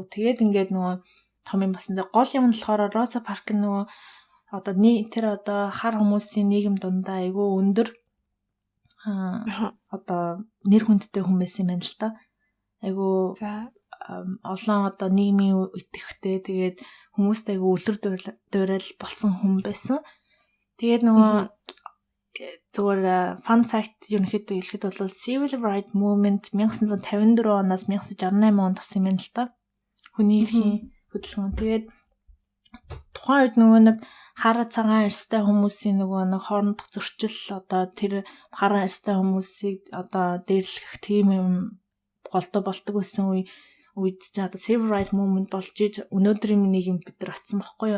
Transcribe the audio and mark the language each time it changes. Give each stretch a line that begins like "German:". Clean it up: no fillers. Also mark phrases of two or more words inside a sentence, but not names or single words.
Mongolian: Тэгээд ингээд нөгөө том юм басан. Гол юм нь болохоор Роза Парк нөгөө одоо тэр одоо хар хүмүүсийн нийгэм дундаа айгүй өндөр одоо нэр хүндтэй хүн байсан юм байна л та. Айгүй олон одоо нийгмийн итгэвчтэй тэгээд хүмүүст айгүй үлэр дуурал болсон хүн байсан. Тэгээд нөгөө зүгээр
English: fun fact
Mongolian: ерөнхийдөө хэлэхэд бол Civil Rights Movement 1954 оноос 1968 онд болсон юм байна л та. Хүний эрхийн хөдөлгөөн. Тэгээд тухайн үед нөгөө нэг хараа цагаан арьстай хүмүүсийн нөгөө нэг хоорондох зөрчил одоо тэр хараа арьстай хүмүүсийг одоо дээрлэх тийм юм голдоо болдог байсан үед ч одоо Civil Rights Movement болж иж өнөөдрийн нийгэм бид нар очсон байхгүй юу.